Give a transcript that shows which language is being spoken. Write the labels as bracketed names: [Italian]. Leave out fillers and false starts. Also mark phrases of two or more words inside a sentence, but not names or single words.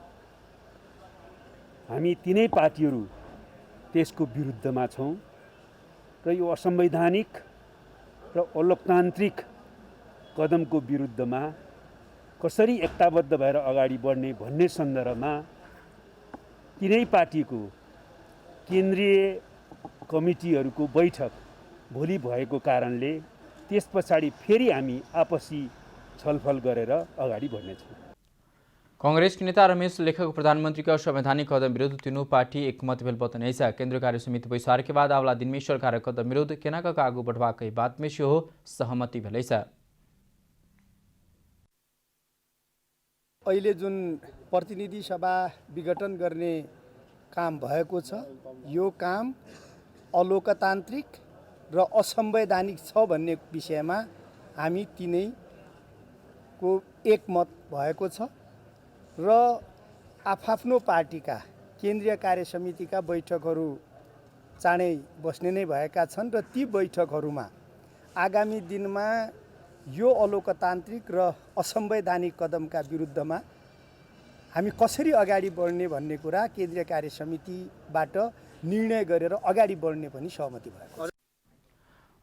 [Nepali] हामी तीनै पार्टीहरू त्यसको विरुद्धमा छौं र यो असंवैधानिक र अलोकतान्त्रिक कदमको विरुद्धमा कसरी एकताबद्ध भएर अगाडि बढ्ने भन्ने सन्दर्भमा तीनै पार्टीको केन्द्रीय कमिटीहरूको बैठक भोलि भएको कारणले त्यस पछाडि फेरि हामी आपसी छलफल गरेर अगाडि बढ्नेछौँ। [Maithili] कांग्रेस के नेता रमेश लेखक प्रधानमंत्री का संवैधानिक कदम विरुद्ध तीनों पार्टी एकमत भेल बतने। केंद्रीय कार्य समिति बैसार के बाद अगला दिन में सरकार कदम विरुद्ध केनाक आगू बढ़वा कई बात में सेहो सहमति भेल। [Nepali] अहिले जुन प्रतिनिधि सभा विघटन गर्ने काम भएको छ यो काम अलोकतान्त्रिक र असंवैधानिक छ भन्ने विषयमा हामी तीनैको एकमत भएको छ र आफ्नो पार्टीका केन्द्रीय कार्य समितिका बैठकहरू चाँडै बस्ने नै भएका छन् र ती बैठकहरूमा आगामी दिनमा यो अलोकतान्त्रिक र असंवैधानिक कदमका विरुद्धमा हामी कसरी अगाडि बढ्ने भन्ने कुरा केन्द्रीय कार्य समितिबाट निर्णय गरेर अगाडि बढ्ने पनि सहमति भएको छ।